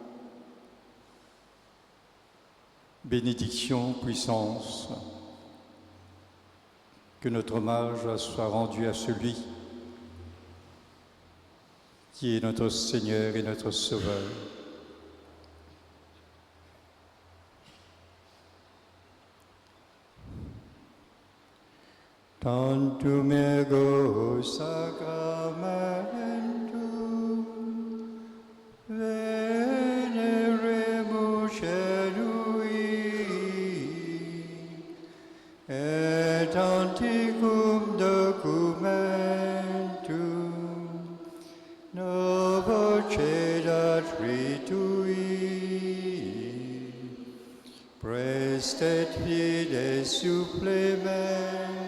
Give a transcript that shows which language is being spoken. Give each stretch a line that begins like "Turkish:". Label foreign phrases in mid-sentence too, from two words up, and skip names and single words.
French: bénédiction, puissance, que notre hommage soit rendu à celui qui est notre Seigneur et notre Sauveur.
Latin: Tantum ergo sacramentum veneremus celui et antiquum documentum novo cedat ritui prestet fides supplementum